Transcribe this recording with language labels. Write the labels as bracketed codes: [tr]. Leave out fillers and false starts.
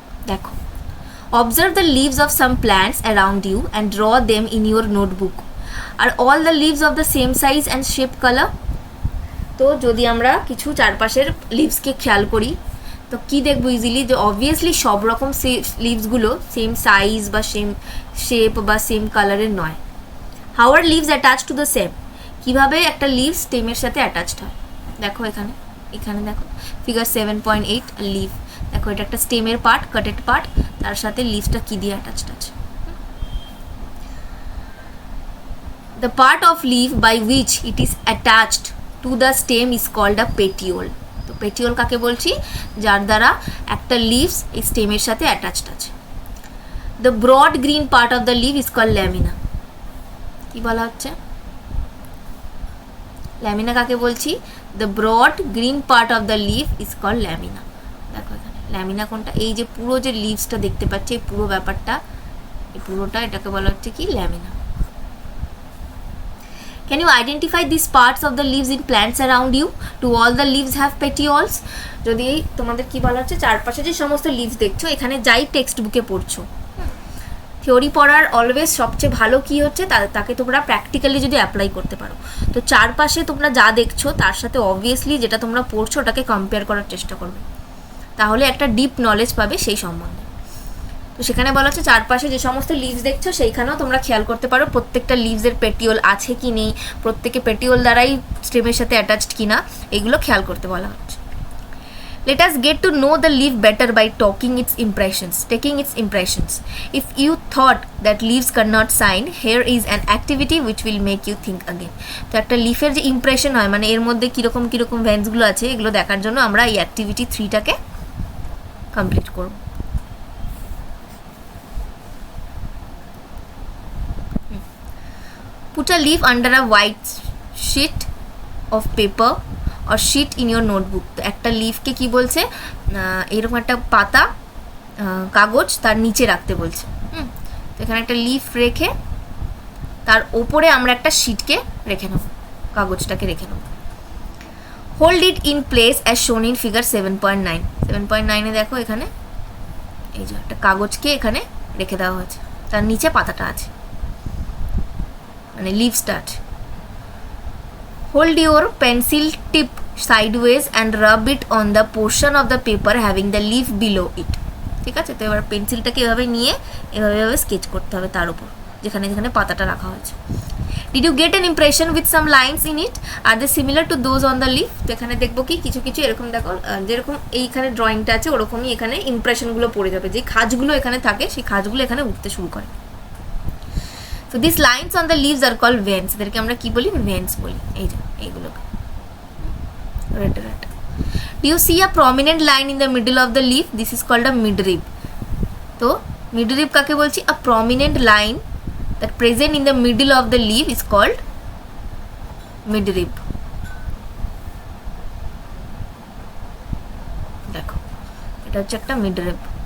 [bn] দেখো, [en] observe the leaves of some plants around you and draw them in your notebook. Are all the leaves of the same size and shape color? [bn] তো যদি আমরা কিছু চারপাশের লিভসকে খেয়াল করি তো কি দেখবো ইজিলি, যে অবভিয়াসলি সব রকম লিভসগুলো সেম সাইজ বা সেম শেপ বা সেম কালারের নয়। [en] how are leaves attach to the same, [bn] কীভাবে একটা লিভস স্টেমের সাথে অ্যাটাচড হয়, দেখো এখানে এখানে দেখো ফিগার 7.8 লিভ, দেখো এটা একটা স্টেমের পার্ট, কাটেড পার্ট, তার সাথে লিভসটা কী দিয়ে অ্যাটাচড আছে। [en] The part of leaf by which it is attached to the stem is called a petiole. [bn] তো petiole কাকে বলছি, যার দ্বারা একটা লিভস এই স্টেমের সাথে অ্যাটাচড আছে। [en] The broad green part of the leaf is called lamina. [bn] কি বলা হচ্ছে, ল্যামিনা কাকে বলছি, [en] the broad green part of the leaf is called lamina. [bn] দেখো এখানে ল্যামিনা কোনটা, এই যে পুরো যে লিভসটা দেখতে পাচ্ছি, এই পুরো ব্যাপারটা, এই পুরোটা, এটাকে বলা হচ্ছে কি lamina. [en] Can you identify these parts of the leaves in plants around you? Do all the leaves have petioles? [bn] যদি তোমাদের কি বলা হচ্ছে, চারপাশে যে সমস্ত লিভস দেখছো, এখানে যাই টেক্সট বুকে পড়ছো, থিওরি পড়ার অলওয়েজ সবচেয়ে ভালো কি হচ্ছে, তাকে তোমরা প্র্যাকটিক্যালি যদি অ্যাপ্লাই করতে পারো। তো চারপাশে তোমরা যা দেখছো তার সাথে অবভিয়াসলি যেটা তোমরা পড়ছো ওটাকে কম্পেয়ার করার চেষ্টা করবে, তাহলে একটা ডিপ নলেজ পাবে সেই সম্বন্ধে। তো সেখানে বলা হচ্ছে চারপাশে যে সমস্ত লিভস দেখছো সেইখানেও তোমরা খেয়াল করতে পারো প্রত্যেকটা লিভসের পেটিওল আছে কি নেই, প্রত্যেকে পেটিওল দ্বারাই স্টেমের সাথে অ্যাটাচড কিনা, এগুলো খেয়াল করতে বলা হচ্ছে। [en] Let us get to know the leaf better by taking its impressions. If you thought that leaves cannot sign, here is an activity which will make you think again. [bn] তো একটা লিফের যে ইমপ্রেশন হয়, মানে এর মধ্যে কীরকম কীরকম ভেন্সগুলো আছে, এগুলো দেখার জন্য আমরা এই অ্যাক্টিভিটি 3টাকে কমপ্লিট করব। [en] Put a leaf under a white sheet of paper or sheet in your notebook. [bn] তো একটা লিফকে কি বলছে, এরকম একটা পাতা কাগজ তার নিচে রাখতে বলছে। তো এখানে একটা লিফ রেখে তার ওপরে আমরা একটা শিটকে রেখে নেব, কাগজটাকে রেখে নেব। [en] Hold it in place as shown in figure 7.9। [bn] 7.9-এ দেখো এখানে এই যে একটা কাগজকে এখানে রেখে দেওয়া হয়েছে, তার নিচে পাতাটা আছে, মানে লিভসটা আছে। [en] Hold your pencil tip sideways and rub it on the portion of the paper having the leaf below it. [bn] ঠিক আছে, তো এবার পেন্সিলটাকে এভাবে নিয়ে এভাবে স্কেচ করতে হবে তার উপর যেখানে যেখানে পাতাটা রাখা হয়েছে। [en] Did you get an impression with some lines in it? Are they similar to those on the leaf? [bn] তো এখানে দেখবো কি কিছু কিছু এরকম দেখো, যেরকম এইখানে ড্রয়িংটা আছে ওরকমই এখানে ইমপ্রেশনগুলো পড়ে যাবে, যে খাজগুলো এখানে থাকে সেই খাজগুলো এখানে উঠতে শুরু করে। [en] So these lines on the leaves are called veins. [bn] এদেরকে আমরা কি বলি, veins বলি। এই যে এইগুলোকে red. [en] Do you see a prominent line in the middle of the leaf? This is called a midrib. [bn] তো midrib কাকে বলছি? [en] A prominent line that present in the middle of the leaf is called midrib. [bn] দেখো এটা হচ্ছে একটা midrib।